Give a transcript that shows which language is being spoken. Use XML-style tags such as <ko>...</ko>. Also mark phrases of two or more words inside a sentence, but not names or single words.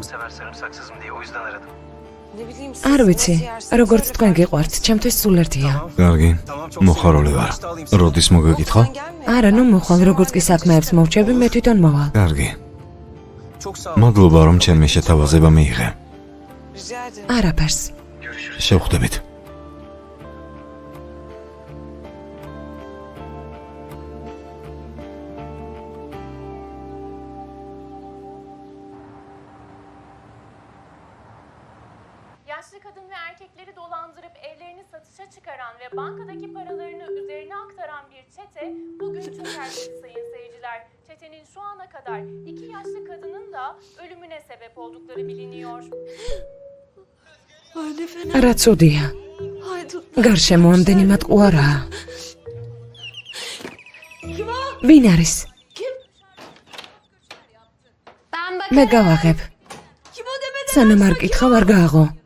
<ka>არ ვიცი, როგორც თქვენ გიყვართ, ჩემთვის სულ ერთია. კარგი, მოხარული ვარ. როდის მოგეკითხო? არა, ნუ მოხვალ, როგორც კი საქმეებს მოვჩები, მე თვითონ მოვალ. კარგი. მადლობა რომ ჩემი შეთავაზება მიიღე. არაფერს. შევხვდებით.</ka> <tr>Yaşlı kadın ve erkekleri dolandırıp evlerini satışa çıkaran ve bankadaki paralarını üzerine aktaran bir çete bugün çökertti sayın seyirciler. Çetenin şu ana kadar 2 yaşlı kadının da ölümüne sebep oldukları biliniyor.</tr> <ka>რა ცუდია. გარშემო ამდენი მატყუარაა. ვინ არის? მე გავაღებ. სანამ არ კითხავ, არ გააღო.</ka>